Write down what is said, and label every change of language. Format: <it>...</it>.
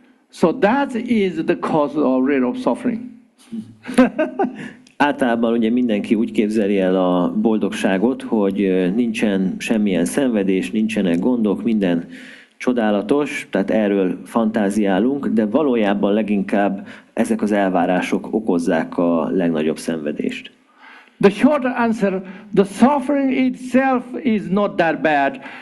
<en>So that is the cause of suffering.</en> <hu>Általában ugye mindenki úgy képzeli el a boldogságot, hogy nincsen semmilyen szenvedés, nincsenek gondok, minden csodálatos, tehát erről fantáziálunk, de valójában leginkább ezek az elvárások okozzák a legnagyobb szenvedést.</hu> <en>The short answer, the suffering itself is not that bad.</en>